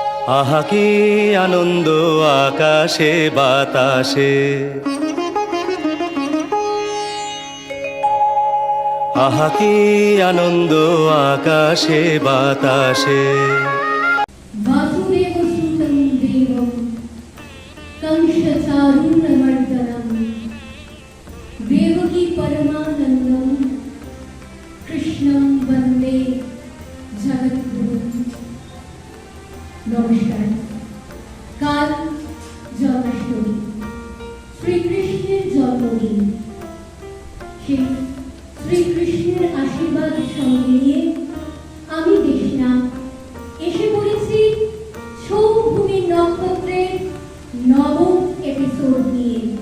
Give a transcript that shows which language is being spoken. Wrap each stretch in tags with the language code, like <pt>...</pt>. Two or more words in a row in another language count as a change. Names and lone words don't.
<bn>আহা কি আনন্দ আকাশে বাতাসে, আহা কি আনন্দ আকাশে বাতাসে।</bn> <sa>वासुदेवसुतं देवं कंसचारूरमर्दनं देवकी परमानन्दं कृष्णं वन्दे जगद्गुरुं।</sa> <bn>नमस्कार। কাল জন্মাষ্টমী, শ্রীকৃষ্ণের জন্মদিন। সেই শ্রীকৃষ্ণের আশীর্বাদ সঙ্গে নিয়ে আমি দেশনা এসে পড়েছি ছৌভূমির নক্ষত্রের নবম এপিসোড নিয়ে।</bn>